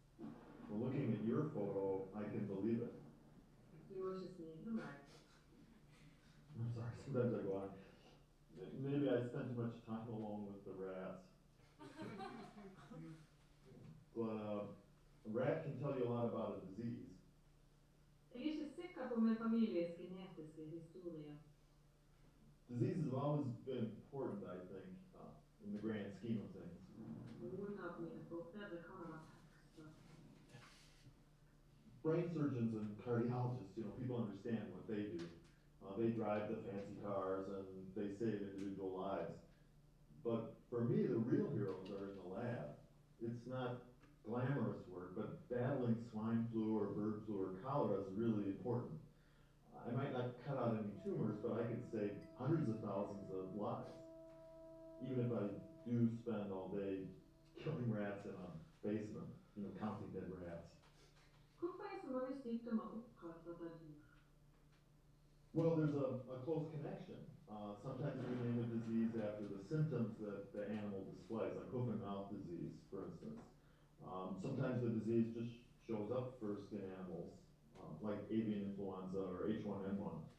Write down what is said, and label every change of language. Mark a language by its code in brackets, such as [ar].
[en] Well, looking at your photo, I can believe it. [no] Du må ikke smigle meg. [en] I'm sorry, sometimes I go on. Maybe I spend too much time alone with the rats. But a rat can tell you a lot about a disease. [no] Jeg er ikke sikker på min families genetiske historie. [en] Diseases have always been important, I think, in the grand scheme of things. [no] Noen av mine forfedre kan ha vært hekser. [en] Brain surgeons and cardiologists, you know, people understand what they do. They drive the fancy cars and they save individual lives. But for me, the real heroes are in the lab. It's not glamorous work, but battling swine flu or bird flu or cholera is really important. I might not cut out any tumors, but I could save hundreds of thousands of lives. Even if I do spend all day killing rats in a basement, you know, counting dead rats. [no] Hvorfor er så mange sykdommer oppkalt etter dyr? [en] Well, there's a close connection. Sometimes we name a disease after the symptoms that the animal displays, like hoof and mouth disease, for instance. Sometimes the disease just shows up first in animals, like avian influenza or H1N1.